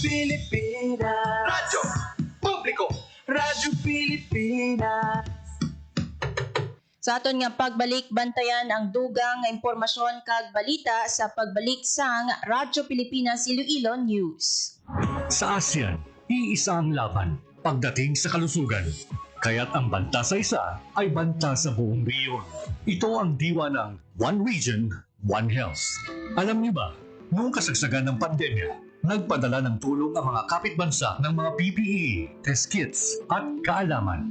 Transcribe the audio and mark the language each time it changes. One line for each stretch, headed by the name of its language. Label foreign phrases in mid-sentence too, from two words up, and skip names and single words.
Hiligaynon: Radyo Pilipinas. Radyo Publiko. Radyo Pilipinas. Sa aton nga pagbalik, bantayan ang dugang nga impormasyon kag balita sa pagbalik sang Radyo Pilipinas Iloilo News.
Filipino: Sa ASEAN, iisa ang laban pagdating sa kalusugan. Kaya't ang banta sa isa ay banta sa buong rehiyon. Ito ang diwa ng One Region, One Health. Alam niyo ba, noong kasagsagan ng pandemya, nagpadala ng tulong ang mga kapitbansa ng mga PPE,
English: test kits
Filipino: at kaalaman.